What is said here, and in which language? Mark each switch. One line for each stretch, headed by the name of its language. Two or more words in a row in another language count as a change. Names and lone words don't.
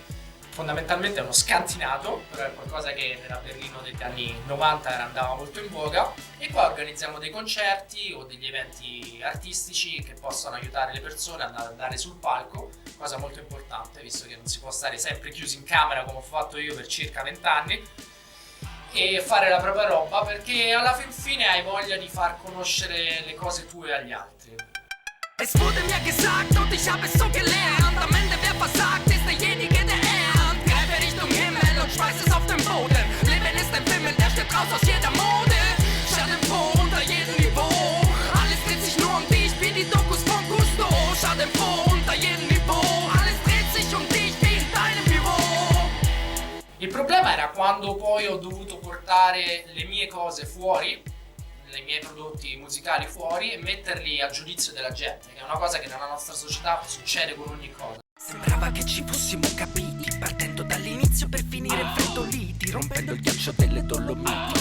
Italian: Fondamentalmente è uno scantinato, però è qualcosa che nella Berlino degli anni 90 andava molto in voga, e qua organizziamo dei concerti o degli eventi artistici che possono aiutare le persone ad andare sul palco, cosa molto importante visto che non si può stare sempre chiusi in camera come ho fatto io per circa 20 anni, e fare la propria roba, perché alla fin fine hai voglia di far conoscere le cose tue agli altri.
German: Es wurde mir gesagt und ich habe es so gelernt. Am Ende wer versagt, ist derjenige, der erbt. Greife Richtung Himmel und schmeiß es auf den Boden. Leben ist ein Film, der steht raus aus jeder Mode. Schadenfroh unter jedem Niveau. Alles dreht sich nur um dich, wie die Dokus von Gusto. Schadenfroh unter jedem Niveau. Alles dreht sich um dich, wie in deinem Büro.
Italian: Il problema era quando poi ho dovuto portare le mie cose fuori, i miei prodotti musicali fuori, e metterli a giudizio della gente, che è una cosa che nella nostra società succede con ogni cosa. Sembrava che ci fossimo capiti, partendo dall'inizio per finire infreddoliti, rompendo il ghiaccio delle Dolomiti.